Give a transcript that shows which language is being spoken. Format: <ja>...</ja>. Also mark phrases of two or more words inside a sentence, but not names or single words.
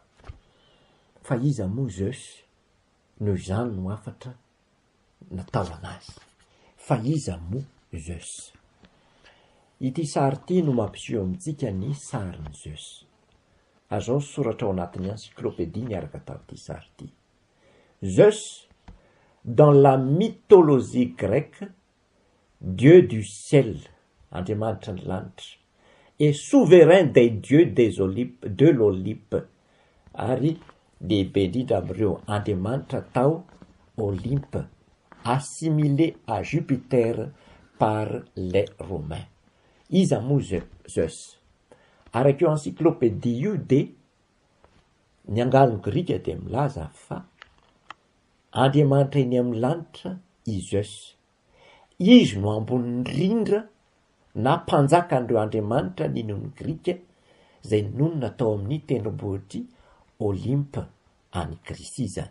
<mg>Fa iza moa Zeus no izany no afatra natao anazy. Fa iza moa Zeus? Ity sary ity no mampiseho amintsika ny sarin'ny Zeus. Azao soratra ao anatin'ny encyclopédie miaraka tamin'ity sary ity.</mg> <fr>Zeus, dans la mythologie grecque, dieu du ciel,</fr> <mg>andriamanitra ny lanitra,</mg> <fr>et souverain des dieux de l'Olympe,</fr> <mg>ary lehibe indrindra amin'ireo andriamanitra tao Olympe,</mg> <fr>assimilé à Jupiter par les Romains.</fr> <mg>Iza moa Zeus? Araka eo encyclopédie io de ny angaliny grika de milaza fa andriamanitra eny amin'ny lanitra i Zeus. Izy no ambony rindra na mpanjaka an'ireo andriamanitra ninon'ny grika zay nonona tao amin'ny tendrombohitry Olympe any Grécie zany.</mg>